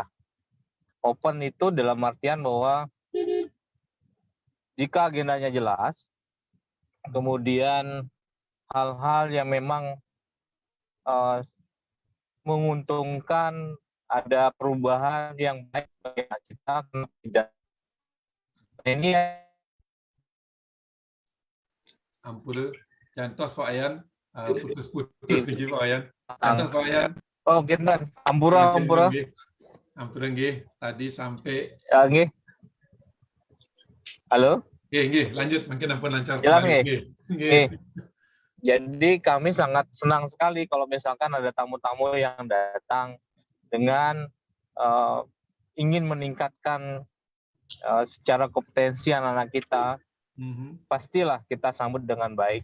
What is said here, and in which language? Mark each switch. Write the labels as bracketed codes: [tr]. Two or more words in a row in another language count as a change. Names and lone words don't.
[id] Open itu dalam artian bahwa jika agendanya jelas, kemudian hal-hal yang memang menguntungkan, ada perubahan yang baik bagi kita, tidak. Ini [ban] ampun, cantos [id] Pak Wayan, putus-putus nih Pak Wayan. [ban] Cantos Pak Wayan. Oh, kita ampura. Ampura nggih, [id] tadi sampai [ban] nggih. Halo? Nggih, [id] lanjut, mungkin ampun lancar. Jelas nggih. Jadi kami sangat senang sekali kalau misalkan ada tamu-tamu yang datang dengan ingin meningkatkan secara kompetensi anak-anak kita, pastilah kita sambut dengan baik.